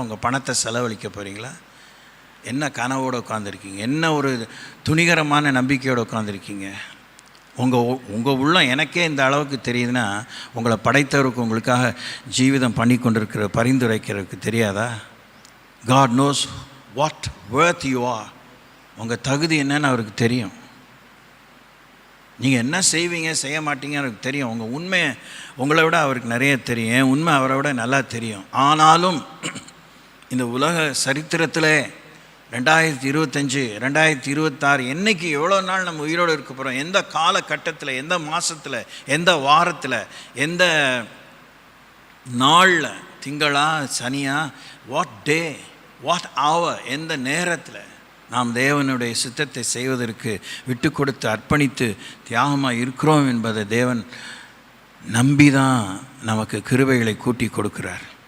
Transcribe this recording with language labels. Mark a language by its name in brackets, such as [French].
[Tamil] உங்கள் பணத்தை செலவழிக்க போகிறீங்களா? என்ன கனவோடு உட்காந்துருக்கீங்க? என்ன ஒரு துணிகரமான நம்பிக்கையோடு உட்காந்துருக்கீங்க? உங்கள் உள்ளம் எனக்கே இந்த அளவுக்கு தெரியுதுன்னா உங்களை படைத்தவருக்கு உங்களுக்காக ஜீவிதம் பண்ணி கொண்டிருக்கிற பரிந்துரைக்கிறதுக்கு தெரியாதா? [English] God knows what worth you are. [Tamil] உங்கள் தகுதி என்னன்னு அவருக்கு தெரியும். நீங்கள் என்ன செய்வீங்க செய்ய மாட்டீங்கன்னு அவருக்கு தெரியும். உங்கள் உண்மை உங்களை விட அவருக்கு நிறைய தெரியும். என் உண்மை அவரை விட நல்லா தெரியும். ஆனாலும் இந்த உலக சரித்திரத்தில் 2025 2026 என்றைக்கு எவ்வளோ நாள் நம்ம உயிரோடு இருக்க போகிறோம், எந்த காலகட்டத்தில், எந்த மாதத்தில், எந்த வாரத்தில், எந்த நாளில், திங்களா சனியா, [English] what day, what hour, [Tamil] எந்த நேரத்தில் நாம் தேவனுடைய சித்தத்தை செய்வதற்கு விட்டு கொடுத்து அர்ப்பணித்து தியாகமாக இருக்கிறோம் என்பதை தேவன் நம்பி தான் நமக்கு கிருபைகளை கூட்டி கொடுக்குறார்.